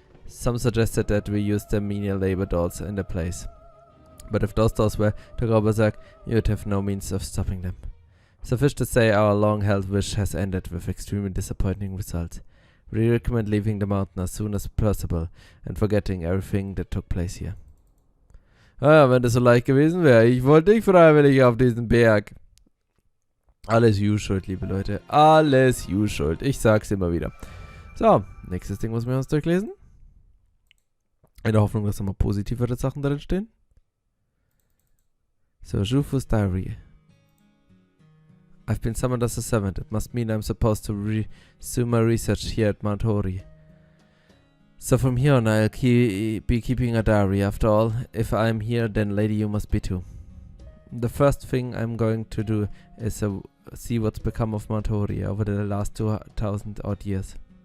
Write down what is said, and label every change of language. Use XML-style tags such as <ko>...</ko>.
<en>Some suggested that we use the menial labor dolls in their place. But if those dolls were to go berserk, you would have no means of stopping them. Suffice to say, our long-held wish has ended with extremely disappointing results. We recommend leaving the mountain as soon as possible and forgetting everything that took place here.</en> <de>Ah, wenn das so leicht gewesen wäre. Ich wollte nicht freiwillig auf diesen Berg. Alles Schuld, liebe Leute. Alles Schuld. Ich sag's immer wieder. So, nächstes Ding, was wir uns durchlesen. In der Hoffnung, dass da mal positivere Sachen drin stehen. So, Jufus Diary.</de> <en>I've been summoned as a servant. It must mean I'm supposed to resume my research here at Mount Hori. So from here on, I'll be keeping a diary. After all, if I'm here, then lady, you must be too. The first thing I'm going to do is see what's become of Mount Hori over the last 2,000 odd years.</en>